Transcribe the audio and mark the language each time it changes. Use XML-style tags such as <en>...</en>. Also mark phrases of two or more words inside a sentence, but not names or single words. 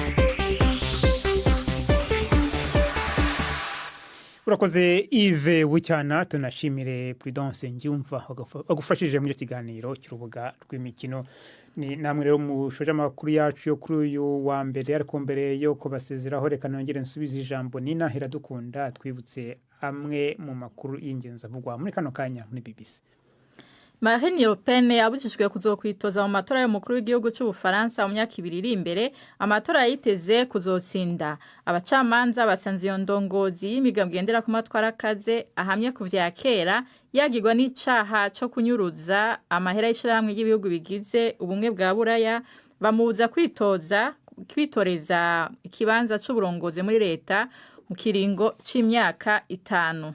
<rw>Urakoze Yves Bucyana, tunashimire Prudence Ngiyumva agufashije mu kiganiro cy'urubuga rw'imikino. Ni namwe rero mushoje amakuru yacu yo kuri uyu wa mbere, ariko mbere yo kubasezeraho reka nongere nsubize ijambo Nina Iradukunda twibutse amwe mu makuru y'ingenzi avugwa muri kano kanya muri BBC.</rw> <rn>Marine Le Pen yabujijwe kuzokwitoza mu matora y'umukuru w'igihugu cy'Ubufaransa mu myaka 2 iri imbere. Amatora yiteze kuzotsinda. Abacamanza basanze iyo ndongozi y'imigambwe gendera ku matwara akaze ahamye ku vya kera yagirwa n'icaha cyo kunyuruza amahera y'ishirahamwe y'ibihugu bigize ubumwe bwa Buraya, bamubuza kwitoreza ikibanza c'uburongozi muri leta mu kiringo c'imyaka 5.</rn>